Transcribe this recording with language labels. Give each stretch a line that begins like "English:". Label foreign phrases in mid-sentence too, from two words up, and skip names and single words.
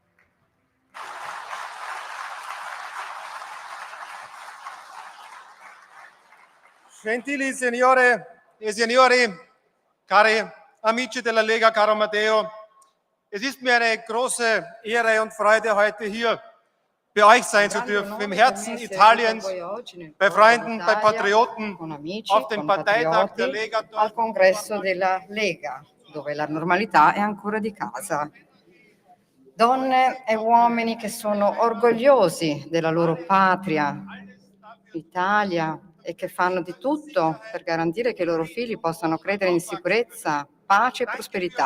Italian: Gentili signore e signori, cari amici della Lega, caro Matteo,
German: es ist mir eine große Ehre und Freude, heute hier bei euch sein zu dürfen, im Herzen Italiens, bei Freunden, bei Patrioten, auf dem Parteitag der Lega.
Italian: Al congresso della Lega, dove la normalità è ancora di casa. Donne e uomini che sono orgogliosi della loro patria, l'Italia, e che fanno di tutto per garantire che i loro figli possano credere in sicurezza, pace e prosperità.